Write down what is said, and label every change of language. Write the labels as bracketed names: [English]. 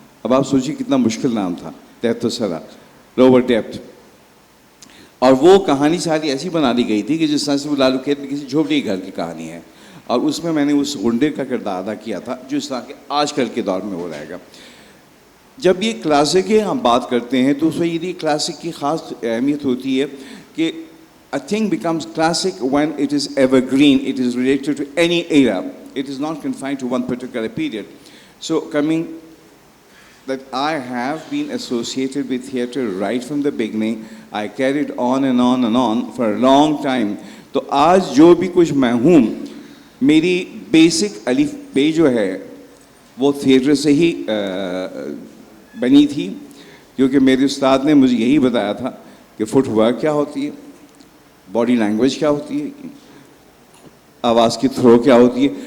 [Urdu] اب آپ سوچیے کتنا مشکل نام تھا, تحت الثری, [English] Lower depth. [Urdu] اور وہ کہانی ساری ایسی بنا دی گئی تھی کہ جس طرح سے وہ لالو کھیت میں کسی جھوپڑی گھر کی کہانی ہے, اور اس میں نے اس غنڈے کا کردار ادا کیا تھا جو اس طرح کے آج کل کے دور میں ہو رہے گا. جب یہ کلاسک کی ہم بات کرتے ہیں تو اس میں یہ کلاسک کی خاص اہمیت ہوتی ہے کہ [English] a thing becomes classic when it is evergreen, it is related to any era, it is not confined to one particular period. So coming that I have been associated with theatre right from the beginning, I carried on and on and on for a long time. [Urdu] تو آج جو بھی کچھ میں ہوں, میری basic الف بے جو ہے وہ تھیٹر سے ہی بنی تھی, کیونکہ میرے استاد نے مجھے یہی بتایا تھا کہ فٹ ورک کیا ہوتی ہے, باڈی لینگویج کیا ہوتی ہے, آواز کی تھرو کیا ہوتی ہے.